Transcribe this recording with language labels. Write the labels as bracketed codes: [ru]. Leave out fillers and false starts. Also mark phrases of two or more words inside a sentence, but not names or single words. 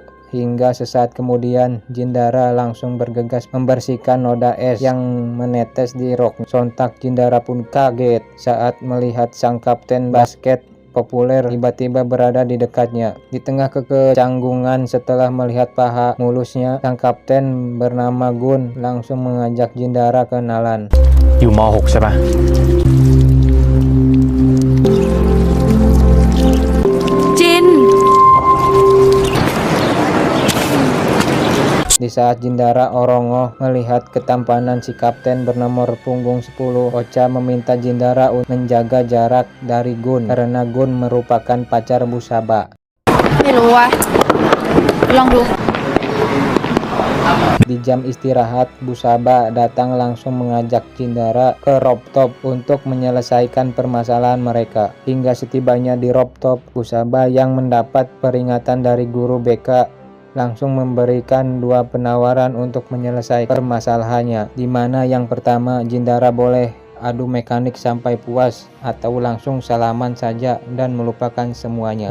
[id] Hingga sesaat kemudian Jindara langsung bergegas membersihkan noda es yang menetes di rok. Sontak Jindara pun kaget saat melihat sang kapten basket populer tiba-tiba berada di dekatnya. Di tengah kecanggungan setelah melihat paha mulusnya, sang kapten bernama Gun langsung mengajak Jindara kenalan. [th] 要ม.6 ใช่ปะ [id] Jin. Di saat Jindara orongoh melihat ketampanan si kapten bernomor punggung 10, Ocha meminta Jindara untuk menjaga jarak dari Gun karena Gun merupakan pacar Busaba. [th] ไม่รู้ว่ะลองดู [id] Di jam istirahat, Busaba datang langsung mengajak Jindara ke rooftop untuk menyelesaikan permasalahan mereka. Hingga setibanya di rooftop, Busaba yang mendapat peringatan dari guru BK langsung memberikan dua penawaran untuk menyelesaikan permasalahannya, di mana yang pertama Jindara boleh adu mekanik sampai puas atau langsung salaman saja dan melupakan semuanya.